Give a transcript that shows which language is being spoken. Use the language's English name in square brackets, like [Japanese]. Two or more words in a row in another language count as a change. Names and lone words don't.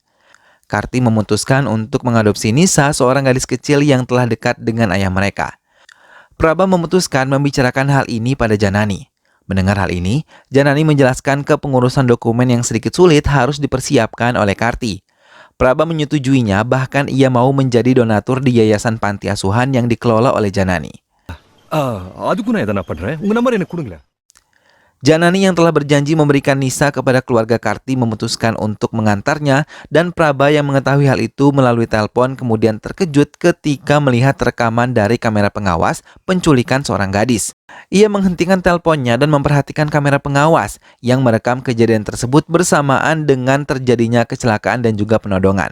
[Indonesian] Karti memutuskan untuk mengadopsi Nisa, seorang gadis kecil yang telah dekat dengan ayah mereka. Praba memutuskan membicarakan hal ini pada Janani. Mendengar hal ini, Janani menjelaskan kepengurusan dokumen yang sedikit sulit harus dipersiapkan oleh Karti. Praba menyetujuinya, bahkan ia mau menjadi donatur di yayasan panti asuhan yang dikelola oleh Janani. [Tamil] அதுக்கும் நான் எதனா பண்றேன். உங்க நம்பர் எனக்கு கொடுங்களேன். [Indonesian] Janani yang telah berjanji memberikan Nisa kepada keluarga Karti memutuskan untuk mengantarnya, dan Praba yang mengetahui hal itu melalui telepon kemudian terkejut ketika melihat rekaman dari kamera pengawas penculikan seorang gadis. Ia menghentikan teleponnya dan memperhatikan kamera pengawas yang merekam kejadian tersebut bersamaan dengan terjadinya kecelakaan dan juga penodongan.